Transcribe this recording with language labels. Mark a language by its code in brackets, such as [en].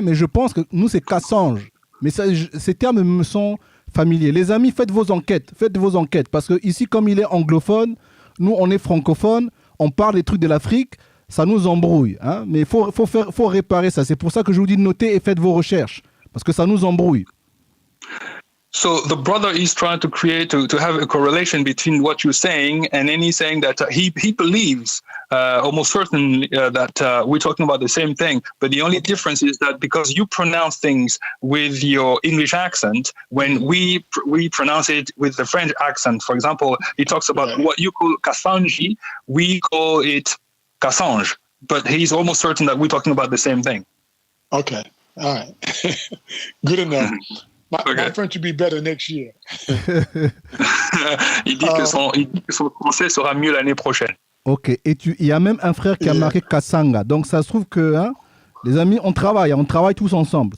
[fr] Mais je pense que nous, c'est Kassange. Mais ces termes me sont familiers. Les amis, faites vos enquêtes. Parce que ici, comme il est anglophone, nous, on est francophone, on parle des trucs de l'Afrique, ça nous embrouille. Hein, mais il faut réparer ça. C'est pour ça que je vous dis de noter et faites vos recherches. Parce que ça nous embrouille. [en] So the brother is trying to to have a correlation between what you're saying, and then he's saying that he believes almost certainly that we're talking about the same thing. But the only difference is that because you pronounce things with your English accent, when we pronounce it with the French accent, for example, he talks about what you call Kassanji, we call it Kassange. But he's almost certain that we're talking about the same thing. Okay. All right. Good enough. My French will be better next year. [fr] Il dit que son français sera mieux l'année prochaine. Ok. Et il y a même un frère qui a marqué Kassanga. Donc ça se trouve que, hein, les amis, on travaille tous ensemble.